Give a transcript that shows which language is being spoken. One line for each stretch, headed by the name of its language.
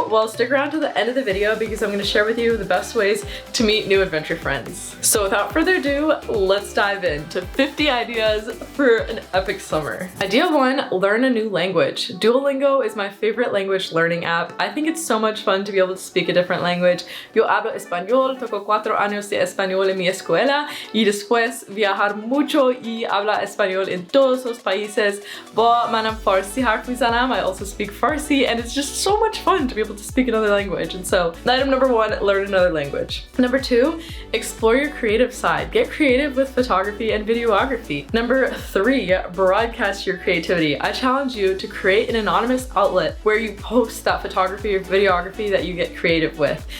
English: Well, stick around to the end of the video because I'm going to share with you the best ways to meet new adventure friends. So without further ado, let's dive into 50 ideas for an epic summer. Idea 1, learn a new language. Duolingo is my favorite language learning app. I think it's so much fun to be able to speak a different language.
Spanish: Yo hablo español, toco 4 años de español en mi escuela y después viajar mucho y habla español in todos los países.
Persian: Ba manam Farsi harf mizanam.
English: I also speak Farsi, and it's just so much fun to be able to speak another language. And so, item number 1, learn another language. Number 2, explore your creative side. Get creative with photography and videography. Number 3, broadcast your creativity. I challenge you to create an anonymous outlet where you post that photography or videography that you get creative with.